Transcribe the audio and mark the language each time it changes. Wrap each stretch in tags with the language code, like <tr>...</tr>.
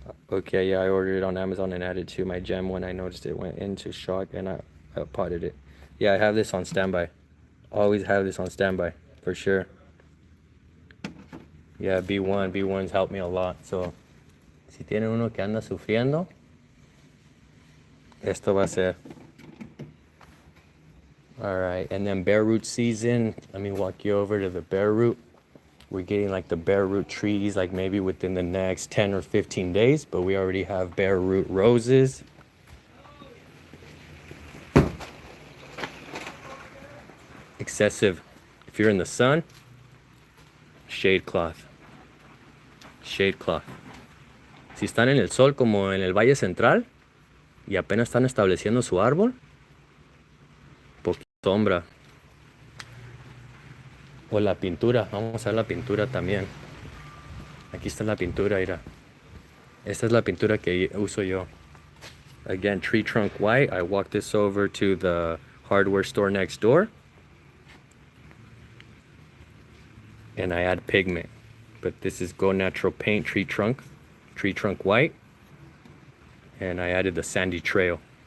<en>Okay, yeah, I ordered it on Amazon and added to my gem when I noticed it went into shock, and I potted it. Yeah, I have this on standby. Always have this on standby, for sure. Yeah, B1's helped me a lot.</en> <es>So, si tiene uno que anda sufriendo, esto va a ser.</es> <en>All right, and then bare root season. Let me walk you over to the bare root. We're getting like the bare root trees like maybe within the next 10 or 15 days, but we already have bare root roses. Excessive, if you're in the sun, shade cloth.</en> <es>Si están en el sol como en el Valle Central y apenas están estableciendo su árbol, poquita sombra. O la pintura, vamos a ver la pintura también. Aquí está la pintura, mira. Esta es la pintura que uso yo.</es> <en>Again, tree trunk white. I walked this over to the hardware store next door. And I add pigment. But this is Go Natural Paint tree trunk white. And I added the sandy trail.</en>